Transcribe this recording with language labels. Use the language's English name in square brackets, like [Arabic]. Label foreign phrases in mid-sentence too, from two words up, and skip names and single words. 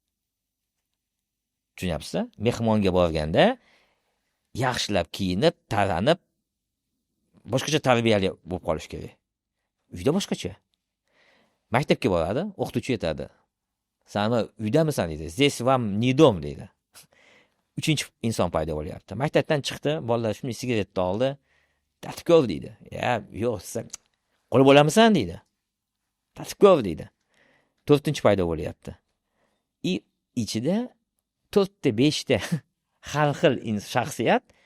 [Uzbek] Tushunyapsiz? Mehmonga borganda yaxshilab kiyinib, taranib, boshqacha tarbiyali bo'lib qolish kerak. Uyda boshqacha. Maktabga boradi, o'qituvchi aytadi. Sen uydamisan deydi. [Russian] Здесь вам не дом deydi. [Uzbek] Uchinchi inson paydo bo'lyapti. Maktabdan chiqdi, bolalar shunday sigaretni oldi. Tartibkor deydi. Yo'q, sen qo'l bo'lamisan deydi. Tartibkor deydi. To'rtinchi paydo bo'lyapti. Ichida 4 ta 5 ta har xil shaxsiyat.